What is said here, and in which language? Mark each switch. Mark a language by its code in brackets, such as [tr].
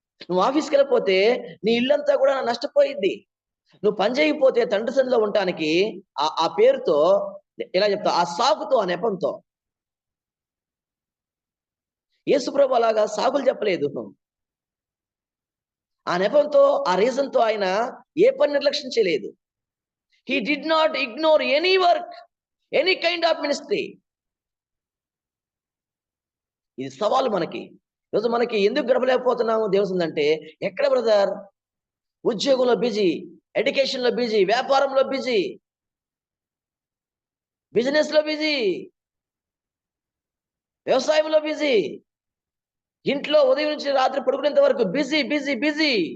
[te] నువ్వు ఆఫీస్కి వెళ్ళిపోతే నీ ఇల్లంతా కూడా నష్టపోయిద్ది. నువ్వు పని చేయకపోతే తండ్రి సన్నిధిలో ఉండటానికి ఆ పేరుతో, ఎలా చెప్తా, ఆ సాకుతో, ఆ నెపంతో. యేసుప్రభు అలాగా సాకులు చెప్పలేదు. ఆ నెపంతో, ఆ రీజన్ తో ఆయన ఏ పని నిర్లక్ష్యం చేయలేదు. [en] He did not ignore any work, any kind of ministry. [te] ఇది సవాలు మనకి. ఈరోజు మనకి ఎందుకు గడపలేకపోతున్నాము దేవుందంటే, ఎక్కడ బ్రదర్, ఉద్యోగంలో బిజీ, ఎడ్యుకేషన్ లో బిజీ, వ్యాపారంలో బిజీ, బిజినెస్ లో బిజీ, వ్యవసాయంలో బిజీ, ఇంట్లో ఉదయం నుంచి రాత్రి పడుకునేంత వరకు బిజీ బిజీ బిజీ.